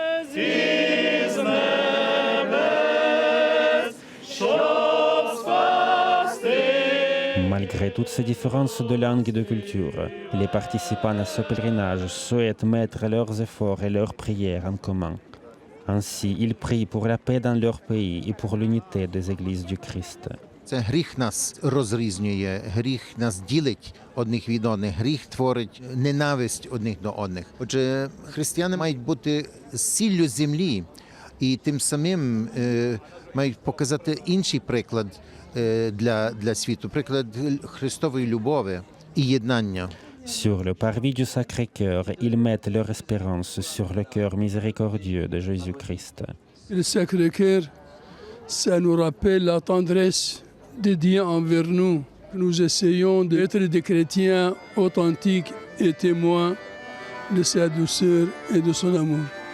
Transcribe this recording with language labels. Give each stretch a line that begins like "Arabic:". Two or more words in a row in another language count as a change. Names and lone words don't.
French: Malgré toutes ces différences de langue et de culture, les participants à ce pèlerinage souhaitent mettre leurs efforts et leurs prières en commun. Ainsi, ils prient pour la paix dans leur pays et pour l'unité des églises du Christ.
Ukrainian: Це гріх нас розрізнює, гріх нас ділить одних від одних, гріх творить ненависть одних до одних. Отже, християни мають бути сіллю землі і тим самим мають показати інший приклад для світу, приклад Христової любові і єднання.
French: Sur le parvis du Sacré-Cœur, ils mettent leur espérance sur le cœur miséricordieux de Jésus-Christ. Le Sacré-Cœur, ça nous rappelle la tendresse de Dieu envers nous. Nous essayons d'être des chrétiens authentiques et témoins de sa douceur et de son amour.